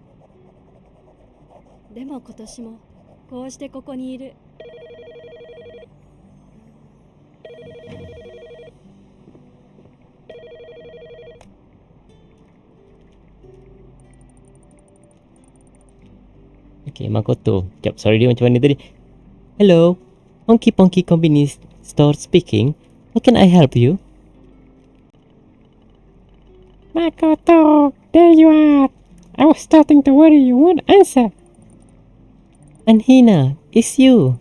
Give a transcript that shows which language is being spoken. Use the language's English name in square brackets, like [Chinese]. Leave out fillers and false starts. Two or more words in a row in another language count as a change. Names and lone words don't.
[Japanese] でも今年もこうしてここにいる。 [English] Okay, Makoto. [Malay] Sekejap, sorry dia macam mana tadi. [English] Hello, Ponky Convenience Store speaking. How can I help you? Makoto, there you are. I was starting to worry you won't answer. And Hina, it's you.